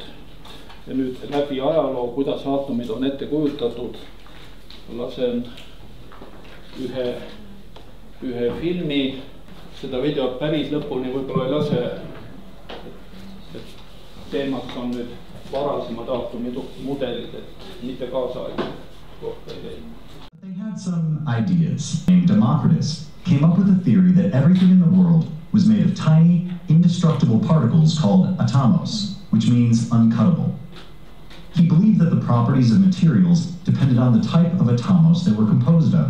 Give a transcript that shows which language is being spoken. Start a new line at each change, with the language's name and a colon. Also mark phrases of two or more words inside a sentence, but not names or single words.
Estonian: Ja nüüd läbi ajaloo, kuidas aatomid on ette kujutatud, lasen ühe filmi, seda videot päris lõpuni võib-olla ei lase. Teemaks on nüüd varasemad aatomumudelid, et mitte kaasaegse kohta ei leidnud.
English: They had some ideas. Demokritos came up with a theory that everything in the world was made of tiny, indestructible particles called atomos, which means uncuttable. He believed that the properties of materials depended on the type of atomos they were composed of.